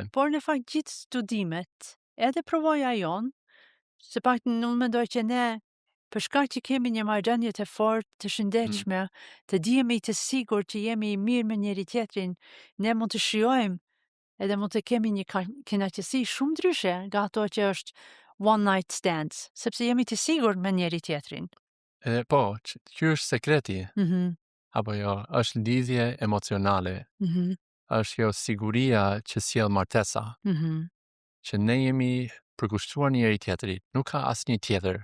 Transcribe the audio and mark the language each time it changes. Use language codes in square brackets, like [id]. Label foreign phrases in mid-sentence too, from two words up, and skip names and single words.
[sq] Por në fakt gjithë studimet, edhe provoja jonë, se pak nuk mendoj që ne për shkak që kemi një marrëdhënie të fortë, të shëndetshme, të dijemi të sigurt që jemi mirë me njëri tjetrin, ne mund të shijojmë edhe mund të kemi një kënaqësi shumë ndryshe nga ato që është [en] one night stands, [sq] sepse jemi të sigurt me njëri tjetrin. Po, që është sekreti? Apo jo, është lidhje emocionale. Është jo siguria që sjell martesa. Që ne jemi përkushtuar njëri tjetrit, nuk ka asnjë tjetër.